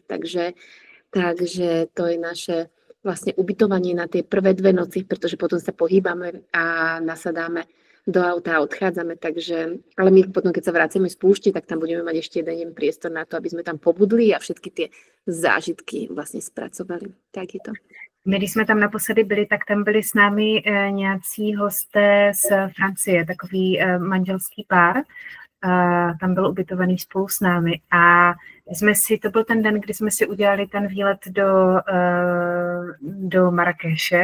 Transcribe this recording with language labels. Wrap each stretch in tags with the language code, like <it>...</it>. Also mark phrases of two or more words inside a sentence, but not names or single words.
<sk>Takže to je naše vlastne ubytovanie na tie prvé 2 noci, pretože potom sa pohýbame a nasadáme do auta a odchádzame. Ale my potom, keď sa vraceme z púšti, tak tam budeme mať ešte jeden priestor na to, aby sme tam pobudli a všetky tie zážitky vlastne spracovali. Tak je to.</sk> <cs>My, když jsme tam naposledy byli, tak tam byli s námi nějací hosté z Francie, takový manželský pár. Tam byl ubytovaný spolu s námi a to byl ten den, kdy jsme si udělali ten výlet do Marrakeše.</cs>